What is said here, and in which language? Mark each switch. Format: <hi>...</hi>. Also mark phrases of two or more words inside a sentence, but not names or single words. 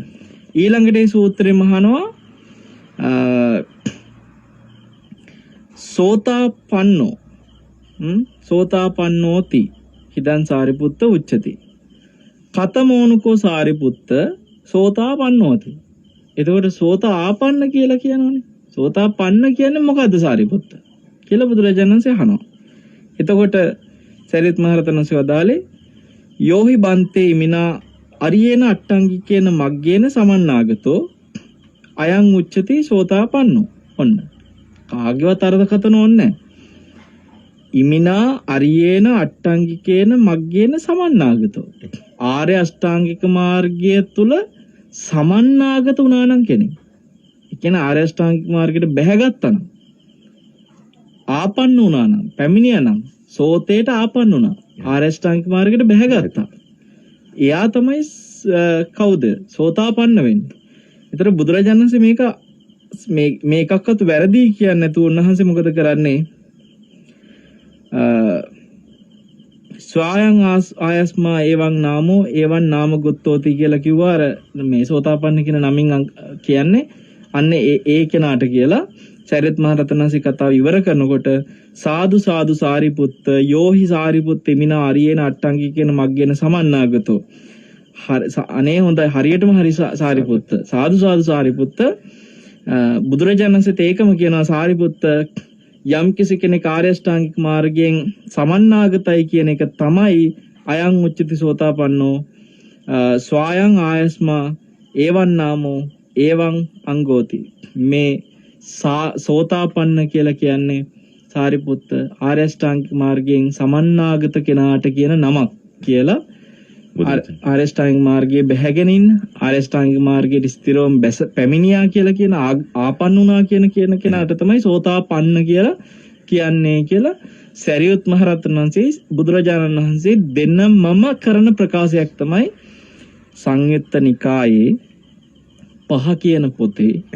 <si>ඊළඟට මේ සූත්‍රෙම අහනවා</si> <pi>සෝතාපන්නෝ සෝතාපන්නෝති හිදන් සාරිපුත්ත උච්චති කතමෝනුකෝ සාරිපුත්ත සෝතාපන්නෝති.</pi> <si>එතකොට සෝතාපන්න කියලා කියනවනේ. සෝතාපන්න කියන්නේ මොකද්ද සාරිපුත්ත කියලා බුදුරජාණන් වහන්සේ අහනවා. එතකොට සරියුත් මහ රහතන් වහන්සේ වදාළේ</si> <pi>යෝහි බන්තේ මිනා අරියේන අට්ටංගිකේන මග්ගේන සමන්නාගතෝ අයං උච්චති සෝතාපන්නෝ.</pi> <si>ඔන්න කාගේවත් අර්ථකථන ඕනේ.</si> <pi>ඉමිනා අරියේන අට්ටංගිකේන මග්ගේන සමන්නාගතෝ.</pi> <si>ආර්ය අෂ්ටාංගික මාර්ගය තුල සමන්නාගත වුණා නම් කෙනෙක්. ඒ කියන්නේ ආර්ය අෂ්ටාංගික මාර්ගයට බැහැගත්තා නම් ආපන්න වුණා නම් පැමිණියා නම් සෝතේට ආපන්න වුණා. ආර්ය අෂ්ටාංගික මාර්ගයට බැහැගත්තා. එයා තමයි කවුද? සෝතාපන්න වෙන්නේ. ඒතර බුදුරජාණන් වහන්සේ මේ එකක්වත් වැරදි කියන්නේ නැතුව උන්වහන්සේ මොකද කරන්නේ?</si> <pi>ස්වයං ආයස්මා එවං නාමෝ එවං නාම ගොත්තෝති</pi> <si>කියලා කිව්වා. අර මේ සෝතාපන්න කියන නමින් කියන්නේ අන්න ඒ කෙනාට කියලා. සරියුත් මහ රහතන් වහන්සේ කතාව ඉවර කරනකොට</si> <pi>සාදු සාදු සාරිපුත්ත යෝහි සාරිපුත්ත මිනා අරියේන අට්ටංගික කියන මග්ගේන සමන්නාගතෝ.</pi> <si>අනේ හොඳයි හරියටම හරි සාරිපුත්ත.</si> <pi>සාදු සාදු සාරිපුත්ත.</pi> <si>බුදුරජාණන් වහන්සේ ඒකම කියනවා සාරිපුත්ත යම් කිසි කෙනෙක් ආර්ය අෂ්ටාංගික මාර්ගයෙන් සමන්නාගතයි කියන එක තමයි</si> <pi>අයං උච්චති සෝතාපන්නෝ ස්වයං ආයස්මා එවං නාමෝ එවං අංගෝති.</pi> <si>මේ සෝතාපන්න කියලා කියන්නේ සාරිපුත්ත ආර්ය අෂ්ටාංගික මාර්ගයෙන් සමන්නාගත කෙනාට කියන නමක් කියලා ආරෂ්ඨාංගික මාර්ගයේ බැහැගෙන ඉන්න ආරෂ්ඨාංගික මාර්ගයේ ස්ථිරවම බැස පැමිණියා කියලා කියන ආපන්නුනා කියන කෙනාට තමයි සෝතාපන්න කියලා කියන්නේ කියලා සරියුත් මහරහතන් වහන්සේ බුදුරජාණන් වහන්සේ දෙන්නම කරන ප්‍රකාශයක් තමයි සංයුත්ත නිකායේ 5 කියන පොතේ</si>